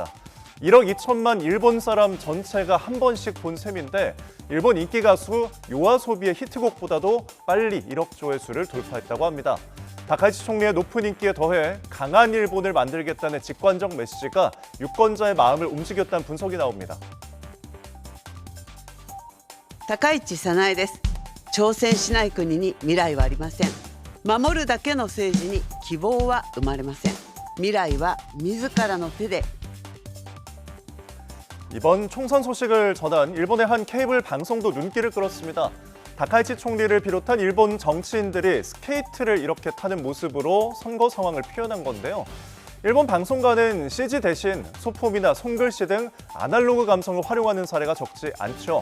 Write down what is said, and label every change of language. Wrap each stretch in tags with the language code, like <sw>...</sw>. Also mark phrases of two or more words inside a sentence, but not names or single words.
<ko>1억 2천만 일본 사람 전체가 한 번씩 본 셈인데 일본 인기 가수 요아소비의 히트곡보다도 빨리 1억 조회수를 돌파했다고 합니다. 다카이치 총리의 높은 인기에 더해 강한 일본을 만들겠다는 직관적 메시지가 유권자의 마음을 움직였다는 분석이 나옵니다.</ko> <ja>高市早苗です。挑戦しない国に未来はありません。守るだけの政治に希望は生まれません。未来は自らの手で。</ja> <ko>이번 총선 소식을 전한 일본의 한 케이블 방송도 눈길을 끌었습니다. 다카이치 총리를 비롯한 일본 정치인들이 스케이트를 이렇게 타는 모습으로 선거 상황을 표현한 건데요. 일본 방송가는 CG 대신 소품이나 손글씨 등 아날로그 감성을 활용하는 사례가 적지 않죠.</ko>